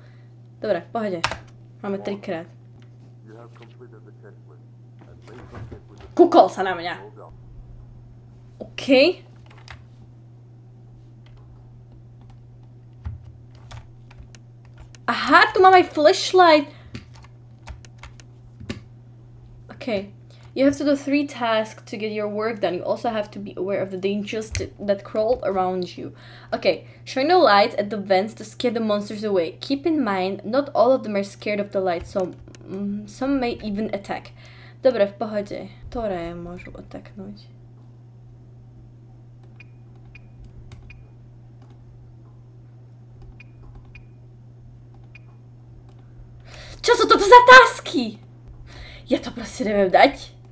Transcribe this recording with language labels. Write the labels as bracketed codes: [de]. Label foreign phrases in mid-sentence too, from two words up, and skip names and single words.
[sk] Dobre, pohode. Máme 3-krát. Kúkol sa na mňa. OK. Aha, tu mám aj flashlight. OK. [en] You have to do 3 tasks to get your work done. You also have to be aware of the dangers that crawl around you. Okay, shine no lights at the vents to scare the monsters away. Keep in mind, not all of them are scared of the light, so some may even attack. [sk] Dobre, v pohode. Ktoré môžu ataknúť? Čo sú toto za tasky? Ja to proste neviem dať.